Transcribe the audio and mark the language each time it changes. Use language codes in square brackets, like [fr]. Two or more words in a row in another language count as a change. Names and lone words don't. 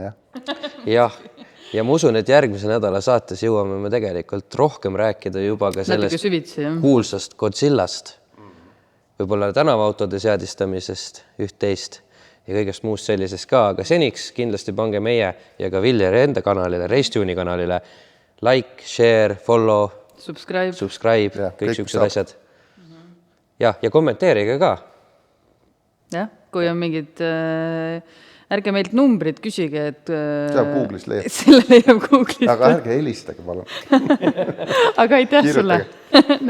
[et] Jah, ja ma usun, et järgmise nädala saates jõuame me tegelikult rohkem rääkida juba ka natuke sellest süvitsi, jah. kuulsast Godzillast, võib-olla tänavaautode seadistamisest üht-teist ja kõigest muust sellisest ka, aga seniks kindlasti pange meie ja ka Viljari enda kanalile, Racetune'i kanalile [en] like, share, follow, subscribe, [et] Ja, kõik kõik siuksed saab. asjad. Ja kommenteerige ka. jah, kui on mingid, ärge meilt numbrid küsige, et Seda Google'is leiab. selle leiab Google'ist. Aga ärge helistage, palun. Aga aitäh Kirjutage. sulle. Näeme